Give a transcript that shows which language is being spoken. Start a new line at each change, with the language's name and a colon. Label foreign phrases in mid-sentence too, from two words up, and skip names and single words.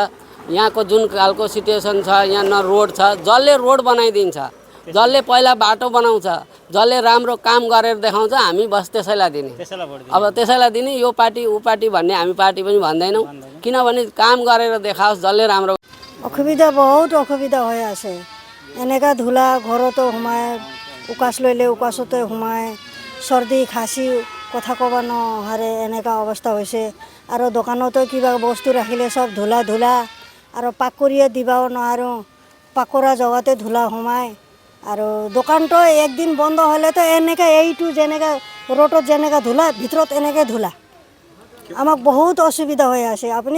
Nepali: यहाँको जुन खालको सिचुएसन छ, यहाँ न रोड छ। जसले रोड बनाइदिन्छ, जसले पहिला बाटो बनाउँछ, जसले राम्रो काम गरेर देखाउँछ हामी बस त्यसैलाई दिने। अब त्यसैलाई दिने। यो पार्टी ऊ पार्टी भन्ने हामी पार्टी पनि भन्दैनौँ, किनभने काम गरेर देखाओस् जसले राम्रो।
Assamese: অসুবিধা বহুত অসুবিধা হৈ আছে। এনেকা ধূলা ঘৰতো সোমায়, উকাচ লইলে উকাচতে সোমায়, সর্দি খাসি কথা ক'ব নোৱাৰে এনেকুৱা অৱস্থা হৈছে আৰু দোকানতো কিবা বস্তু ৰাখিলে চব ধূলা ধূলা আৰু পাক কৰিয়ে দিবও নোৱাৰোঁ পাক কৰা জেগাতে ধূলা সোমায় আৰু দোকানটো একদিন বন্ধ হ'লেতো এনেকৈ এইটো যেনেকৈ ৰ'দত যেনেকৈ ধূলা ভিতৰত এনেকৈ ধূলা আমাক বহুত অসুবিধা হৈ আছে আপুনি